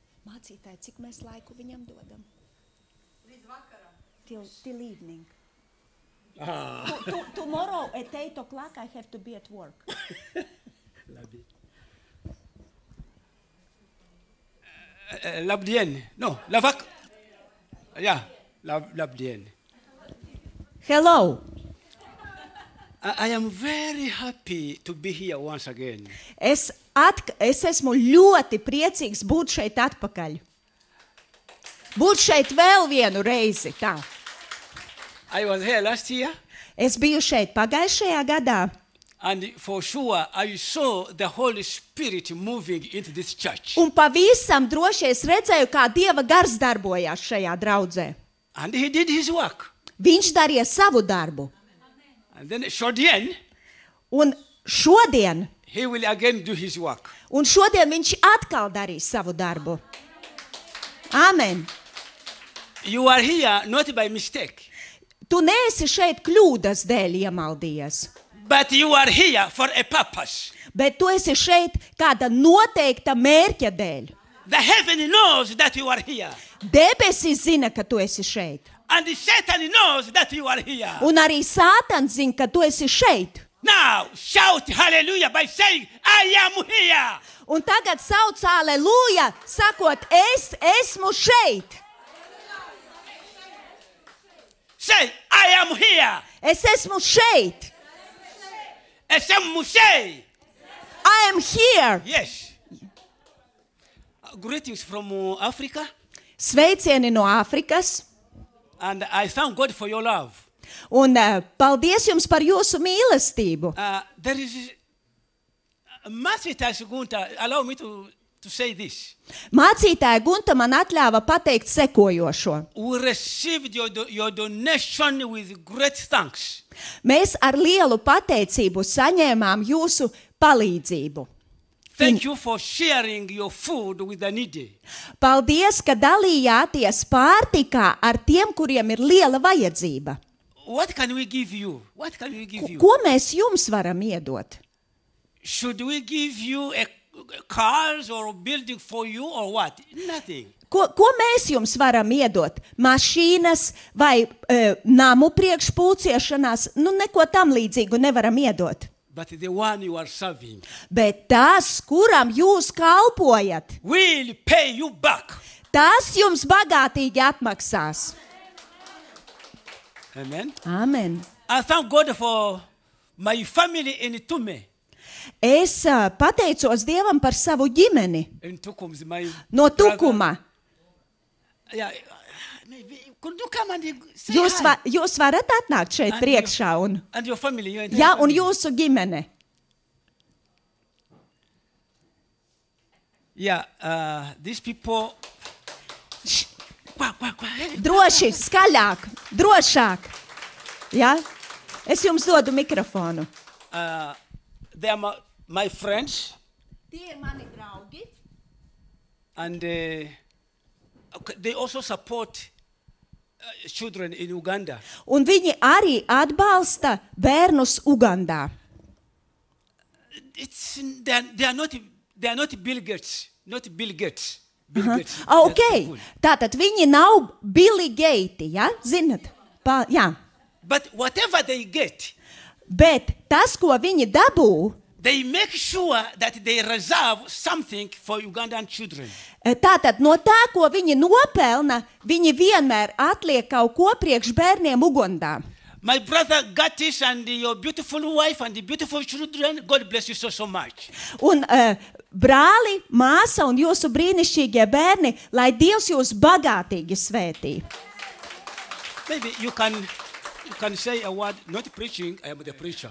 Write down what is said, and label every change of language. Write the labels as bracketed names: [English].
[Latvian] Mācītāji, cik mēs laiku viņam dodam? Līdz vakaram. [English] Till evening. Tomorrow at 8 o'clock I have to be at work. [Latvian] Labdien. No, lavak. Yeah, labdien. [English] Hello. I am very happy to be here once again. [Latvian] Es esmu ļoti priecīgs būt šeit atpakaļ. Būt šeit vēl vienu reizi. Tā. [English] I was here last year. [Latvian] Es biju šeit pagājušajā gadā. [English] And for sure, I saw the Holy Spirit moving into this church. [Latvian] Un pavisam droši es redzēju, kā Dieva gars darbojās šajā draudzē. [English] And he did his work. [Latvian] Viņš darīja savu darbu. [English] And then [Latvian] šodien, un šodien [English] he will again do his work. [Latvian] Un šodien viņš atkal darīs savu darbu. Amen. [English] You are here not by mistake. [Latvian] Tu neesi šeit kļūdas dēļ iemaldījies. [English] But you are here for a purpose. [Latvian] Bet tu esi šeit kāda noteikta mērķa dēļ. [English] The heaven knows that you are here. [Latvian] Debesis zina, ka tu esi šeit. [English] And Satan knows that you are here. [Latvian] Un arī Sātans zina, ka tu esi šeit. [English] Now shout hallelujah by saying, I am here. [Latvian] Un tagad sauc aleluja, sakot, es esmu šeit. [English] Say, I am here. [Latvian] Es esmu šeit. Esmu šeit. [English] I am here. Yes. Greetings from Africa. [Latvian] Sveicieni no Āfrikas. [English] And I thank God for your love. [Latvian] Un paldies jums par jūsu mīlestību. [English] There is Mācītājs Gunta, allow me to say this. [Latvian] Mācītāja Gunta man atļāva pateikt sekojošo. [English] We received your donation with great thanks. [Latvian] Mēs ar lielu pateicību saņēmām jūsu palīdzību. [English] Thank you for sharing your food with the needy. [Latvian] Paldies, ka dalījāties pārtikā ar tiem, kuriem ir liela vajadzība. [English] What can we give you? What can we give you? [Latvian] Ko mēs jums varam iedot? [English] Should we give you a cars or building for you or what? Nothing. [Latvian] Ko mēs jums varam iedot? Mašīnas vai namu priekšpulciešanās? Neko tam līdzīgu nevaram iedot. [English] But the one you are serving [Latvian] Bet tas, kuram jūs kalpojat, [English] will pay you back. [Latvian] tas jums bagātīgi atmaksās. Amen. Amen. [English] I thank God for my family in Tume. [Latvian] Es pateicos Dievam par savu ģimeni [English] In Tukum, my [Latvian] no [English] brother- [Latvian] Tukuma. [English] Yeah, maybe could you come and say hi? [Latvian] Jūs varat atnākt šeit [English] And [Latvian] priekšā un, [English] And your family. Your [Latvian] ja, un [English] family. [Latvian] jūsu ģimene. [English] Yeah, these people. Hey. [Latvian] Droši, skaļāk, drošāk. Ja? Es jums dodu mikrofonu. [English] They are my friends, [Latvian] Tie ir mani draugi. [English] and they also support children in Uganda. [Latvian] Un viņi arī atbalsta bērnus Ugandā. [English] They are not Bill Gates, not Bill Gates. Bill Gates. Ok, That's people. [Latvian] tātad viņi nav Billy Gates, ja? Zinat? Jā. [English] But whatever they get, [Latvian] Bet tas, ko viņi dabū, [English] they make sure that they reserve something for Ugandan children. [Latvian] tātad no tā, ko viņi nopelna, viņi vienmēr atliek kaut ko priekš bērniem Ugandā. [English] My brother Gatis and your beautiful wife and the beautiful children, God bless you so much. [Latvian] Un brāli, māsa un jūsu brīnišķīgie bērni, lai Dievs jūs bagātīgi svētī. [English] Maybe you can say a word, not preaching, I am the preacher.